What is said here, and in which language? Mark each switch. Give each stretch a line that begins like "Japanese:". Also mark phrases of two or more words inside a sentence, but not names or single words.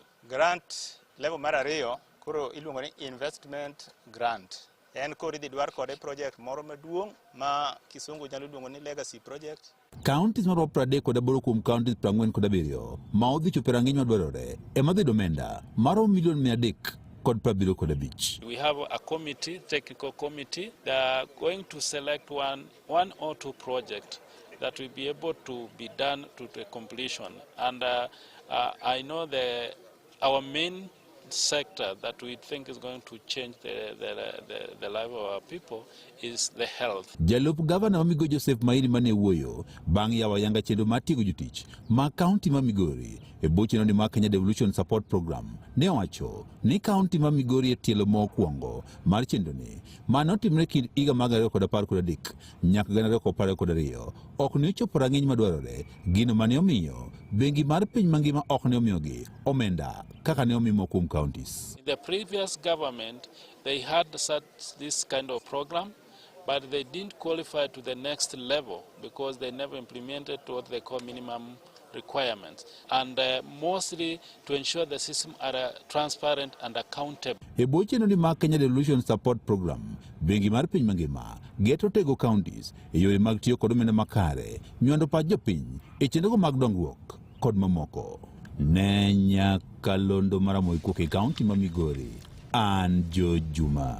English: Grant level
Luo (Kenya and Tanzania): mar ariyo koro iluongo ni
English: investment grant.
Luo (Kenya and Tanzania): En koro idhi dwar kode project moro maduong' ma kisungu nyalo luongo ni
English: legacy project.
Luo (Kenya and Tanzania): Counties maromo 38 kuom counties 47 ma odhi chopo rang'iny madwarore ema dhi omenda maromo milion 375.
English: We have a committee, technical committee, that are going to select one or two projects that will be able to be done to the completion. And I know our main sector that we think is going to change the life of our people is the health.
Luo (Kenya and Tanzania): Jalup Governor Migori Joseph Mairi mane wuoyo bang' yawo yanga chenro mar tiego jotich ma county ma Migori e bwo chenro mar Kenya Devolution Support Program ne owacho ni county ma Migori e tielo mokwongo mar chenro ni mane otimre kind higa mag 2013 nyaka 2022 ok ne ochopo rang'iny madwarore, gino mane omiyo bengi mar piny mangima ok ne omiyogi omenda kaka ne omimo kuom counties.
English: The previous government, they had this kind of program, but they didn't qualify to the next level because they never implemented what they call minimum requirements, and mostly to ensure the system are transparent and accountable.
Luo (Kenya and Tanzania): E bwo chenro ni mar Kenya Devolution Support Program, bengi mar piny mangima geto tego counties e yore mag tiyo kod omenda makare, nywando pach jopiny e chenrogo mag dongruok kod mamoko. Ne Nyakalondo Maramogi kuok e kaunti ma Migori, an Jojuma.